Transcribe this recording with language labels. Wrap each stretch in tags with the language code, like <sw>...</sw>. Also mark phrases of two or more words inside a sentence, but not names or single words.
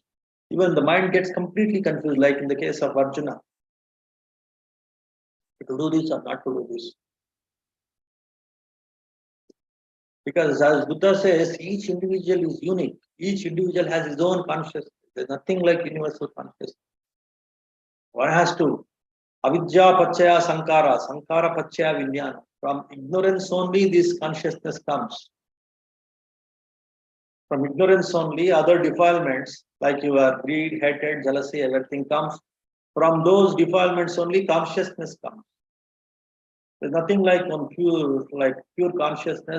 <en>Even the mind gets completely confused, like in the case of Arjuna, to do this or not to do this. Because as Buddha says, each individual is unique. Each individual has his own consciousness. There's nothing like universal consciousness. One has to</en> <pi>avidya pachaya sankara, sankara pachaya vijnana.</pi> <en>From ignorance only this consciousness comes. From ignorance only other defilements like your greed, hatred, jealousy, everything comes. From those defilements only consciousness comes. There's nothing like one pure consciousness.</en>